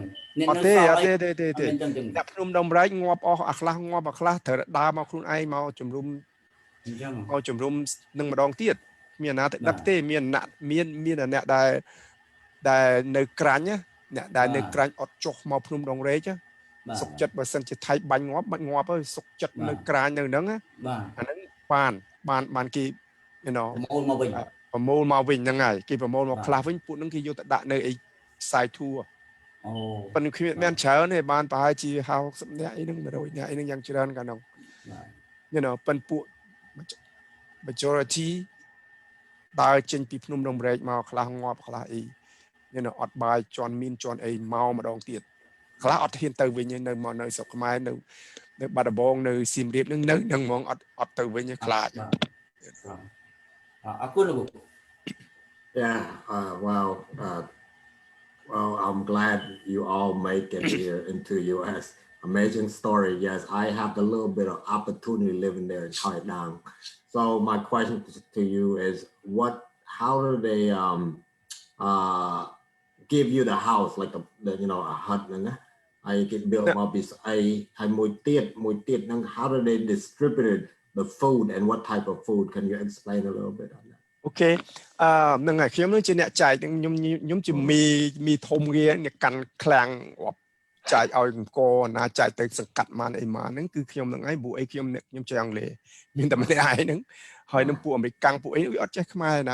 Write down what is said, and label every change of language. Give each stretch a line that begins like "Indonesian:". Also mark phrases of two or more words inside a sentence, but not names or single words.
Khmer: អត់ទេដាក់ភ្នំដងរ៉ៃងាប់អស់អាខ្លះត្រូវដើរមកខ្លួនឯងមកជំរុំអញ្ចឹងមកជំរុំនឹងម្ដងទៀត មានអាណាទៅដឹកទេមានអ្នកដែលនៅក្រាញ់អ្នកដែលនៅក្រាញ់អត់ចុះមកភ្នំដងរែកសុខចិត្តបើសិនជាថៃបាញ់ងាប់ហើយសុខចិត្តនៅក្រាញ់នៅហ្នឹងអាហ្នឹងបានគេ
English: you know
Khmer: ប្រមូលមកវិញហ្នឹងហើយគេប្រមូលមកខ្លះវិញពួកហ្នឹងគេយកទៅដាក់នៅអីខ្សែធូប៉ុន្តែគ្មានច្រើនទេបានប្រហែលជា60នាក់អីហ្នឹង100នាក់អីហ្នឹងយ៉ាងច្រើនកាលនោះ
English: you know
Khmer: ប៉ុន្តែពួក majority ដើរចេញពីភ្នំដងរែកមកខ្លះងាប់ខ្លះអី
English: you know
Khmer: អត់បាយជន់មានជន់អីមកម្ដងទៀតខ្លះអត់ហ៊ានទៅវិញនៅមកនៅស្រុកខ្មែរនៅបាត់ដំបងនៅសៀមរាបហ្នឹងហ្មងអត់ទៅវិញខ្លាច អរគុណលោក
English: Yeah, well, I'm glad you all make it here into US. Amazing story. Yes, I have a little bit of opportunity living there in Chhay. So my question to you is, how do they give you the house, like a hut? I get built up. How do they distribute the food and what type of food? Can you explain a little bit on that?
Khmer: Okay ហ្នឹងហើយខ្ញុំនឹងជាអ្នកចែកខ្ញុំជាមីធំគេអ្នកកាន់ឃ្លាំងចែកឲ្យអង្គណាចែកទៅសង្កាត់បានអីមកហ្នឹងគឺខ្ញុំនឹងឯងព្រោះអីខ្ញុំចេះអង់គ្លេសមានតែម្នាក់ឯងហ្នឹងហើយនឹងពួកអាមេរិកកាំងពួកអីអត់ចេះខ្មែរណា